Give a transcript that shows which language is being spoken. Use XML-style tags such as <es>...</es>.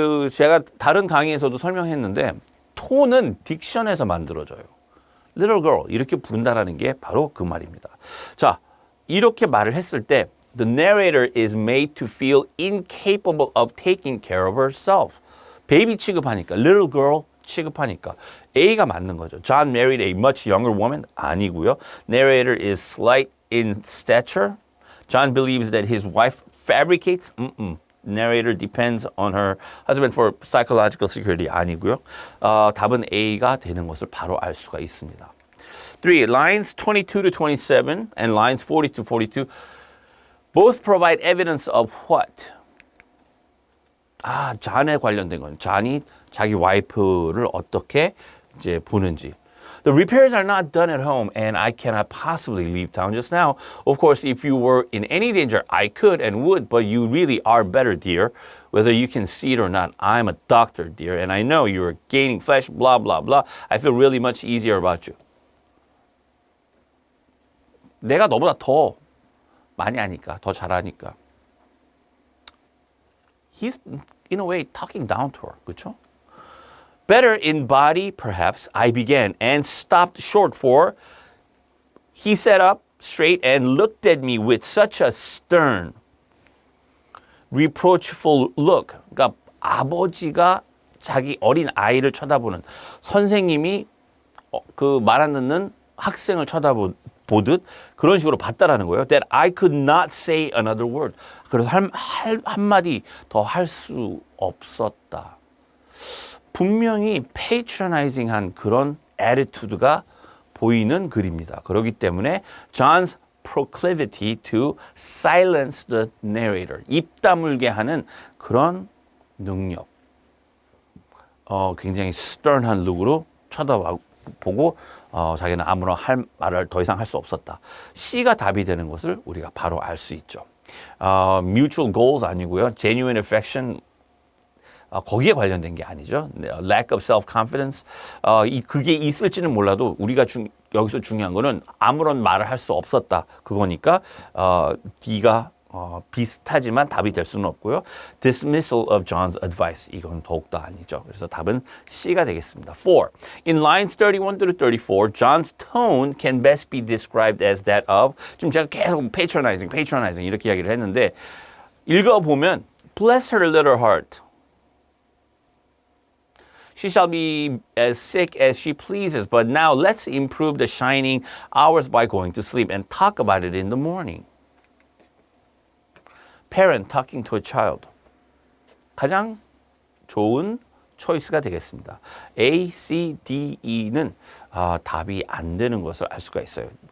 <ko>제가 다른 강의에서도 설명했는데 톤은 딕션에서 만들어져요. little girl 이렇게 부른다라는 게 바로 그 말입니다. 자, 이렇게 말을 했을 때</ko> <en>The narrator is made to feel incapable of taking care of herself.</en> <ko>베이비 취급하니까, little girl 취급하니까 A가 맞는 거죠.</ko> <en>John married a much younger woman</en> <ko>아니고요.</ko> <en>Narrator is slight in stature. John believes that his wife fabricates. Narrator depends on her husband for psychological security</en> <ko>아니고요. 답은 A가 되는 것을 바로 알 수가 있습니다. 3.</ko> <en>Lines 22 to 27 and lines 40 to 42 both provide evidence of what?</en> <ko>존에 관련된 건 존이 자기 와이프를 어떻게 이제 보는지.</ko> <en>The repairs are not done at home and I cannot possibly leave town just now. Of course, if you were in any danger, I could and would, but you really are better, dear. Whether you can see it or not, I'm a doctor, dear, and I know you're gaining flesh, blah, blah, blah. I feel really much easier about you.</en> <ko>내가 너보다 더 많이 아니까, 더 잘하니까.</ko> <en>He's, in a way, talking down to her,</en> <ko>그렇죠?</ko> <en>Better in body, perhaps, I began and stopped short for he sat up straight and looked at me with such a stern, reproachful look.</en> <ko>그러니까 아버지가 자기 어린 아이를 쳐다보는 선생님이 그 말 안 듣는 학생을 쳐다보듯 그런 식으로 봤다라는 거예요.</ko> <en>That I could not say another word.</en> <ko>그래서 한마디 더 할 수 없었다. 분명히 patronizing한 그런 attitude가 보이는 글입니다. 그렇기 때문에</ko> <en>John's proclivity to silence the narrator,</en> <ko>입 다물게 하는 그런 능력, 굉장히 stern한 룩으로 쳐다보고 자기는 아무런 말을 더 이상 할 수 없었다. C가 답이 되는 것을 우리가 바로 알 수 있죠.</ko> <en>Mutual goals</en> <ko>아니고요.</ko> <en>Genuine affection</en> <ko>거기에 관련된 게 아니죠.</ko> <en>Lack of self-confidence.</en> <ko>그게 있을지는 몰라도 우리가 여기서 중요한 거는 아무런 말을 할 수 없었다. 그거니까 D가 비슷하지만 답이 될 수는 없고요.</ko> <en>Dismissal of John's advice.</en> <ko>이건 더욱더 아니죠. 그래서 답은 C가 되겠습니다. 4.</ko> <en>In lines 31 through 34, John's tone can best be described as that of</en> <ko>지금 제가 계속 patronizing 이렇게 이야기를 했는데 읽어보면</ko> <en>Bless her little heart. She shall be as sick as she pleases, but now let's improve the shining hours by going to sleep and talk about it in the morning. Parent talking to a child.</en> <ko>가장 좋은 초이스가 되겠습니다. A, C, D, E는 답이 안 되는 것을 알 수가 있어요.</ko>